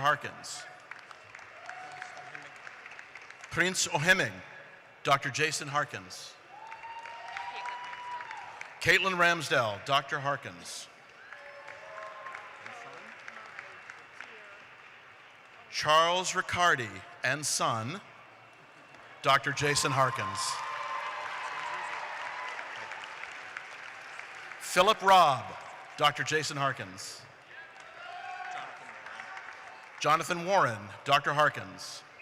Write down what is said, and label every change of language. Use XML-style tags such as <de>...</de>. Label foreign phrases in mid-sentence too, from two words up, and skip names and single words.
<en>Harkins. Prince Oheming, Dr. Jason Harkins. Caitlin Ramsdell, Dr. Harkins. Charles Riccardi and son, Dr. Jason Harkins. Philip Robb, Dr. Jason Harkins. Jonathan Warren, Dr. Harkins.</en>